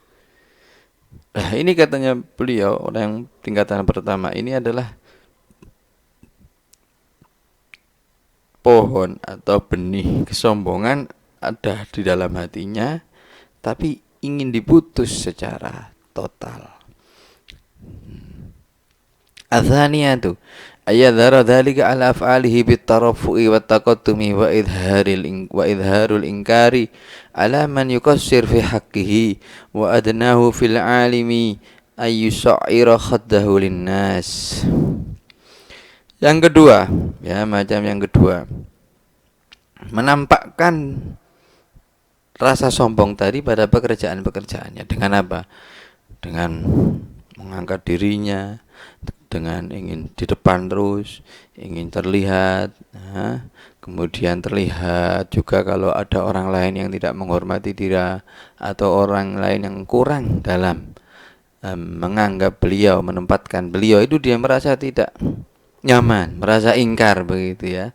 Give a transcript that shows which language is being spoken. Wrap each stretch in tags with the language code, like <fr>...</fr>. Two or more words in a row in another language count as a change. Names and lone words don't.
<id>Nah ini katanya beliau, orang yang tingkatan pertama ini adalah pohon atau benih kesombongan ada di dalam hatinya, tapi ingin diputus secara total.</id> <ar>الثانية أن يظهر ذلك على أفعاله بالترفع والتقدم وإظهار الإنكار على من يقصر في حقه وأدناه في العالم أن يصعر خده للناس.</ar> <id>Yang kedua, ya macam yang kedua, menampakkan rasa sombong tadi pada pekerjaan-pekerjaannya. Dengan apa? Dengan mengangkat dirinya, dengan ingin di depan terus, ingin terlihat, kemudian terlihat juga kalau ada orang lain yang tidak menghormati dia atau orang lain yang kurang dalam menganggap beliau, menempatkan beliau, itu dia merasa tidak nyaman, merasa ingkar begitu ya.</id>